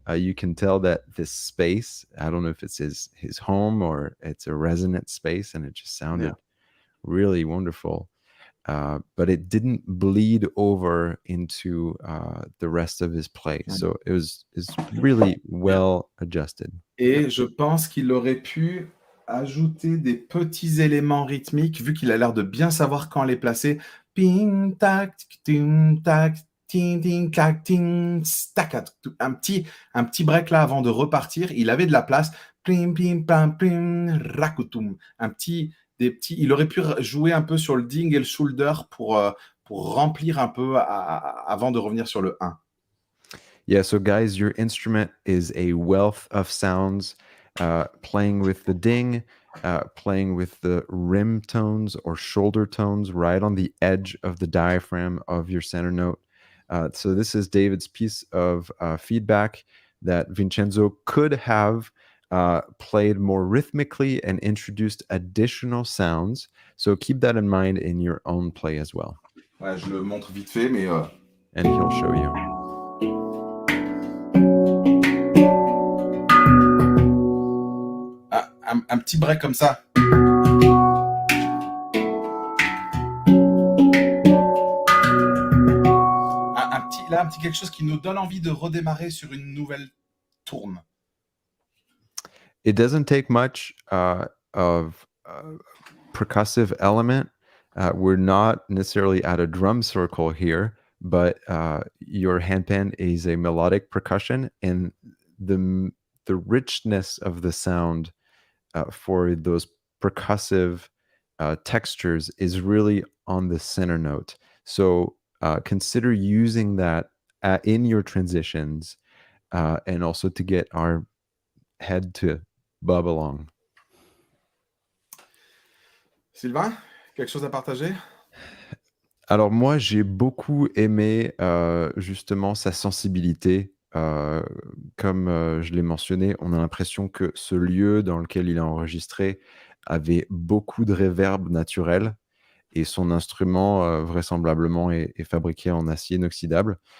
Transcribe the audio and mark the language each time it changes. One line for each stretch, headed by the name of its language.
English: You can tell that this space, I don't know if it's his home or it's a resonant space, and it just sounded really wonderful. But it didn't bleed over into the rest of his play. So it was really well adjusted.
French: Et je pense qu'il aurait pu ajouter des petits éléments rythmiques, vu qu'il a l'air de bien savoir quand les placer. Ping, tac, ting, tac, ting, ting, tac, ting, stac, un petit break là avant de repartir. Il avait de la place. Plim, pim, pam, plim, rakutum. Il aurait pu jouer un peu sur le ding et le shoulder pour remplir un peu avant de revenir sur le 1.
English: Yeah, so guys, your instrument is a wealth of sounds, playing with the ding, playing with the rim tones or shoulder tones right on the edge of the diaphragm of your center note. So this is David's piece of feedback that Vincenzo could have played more rhythmically and introduced additional sounds. So keep that in mind in your own play as well.
French: Ouais, je le montre vite fait, mais...
English: And he'll show you.
French: Un petit break comme ça. Un petit quelque chose qui nous donne envie de redémarrer sur une nouvelle tourne.
English: It doesn't take much of percussive element. We're not necessarily at a drum circle here, but your handpan is a melodic percussion, and the richness of the sound for those percussive textures is really on the center note. So consider using that in your transitions and also to get our head to bob along.
French: Sylvain, quelque chose à partager? Alors moi, j'ai beaucoup aimé justement sa sensibilité. Comme je l'ai mentionné, on a l'impression que ce lieu dans lequel il a enregistré avait beaucoup de réverb naturel et son instrument vraisemblablement est fabriqué en acier inoxydable.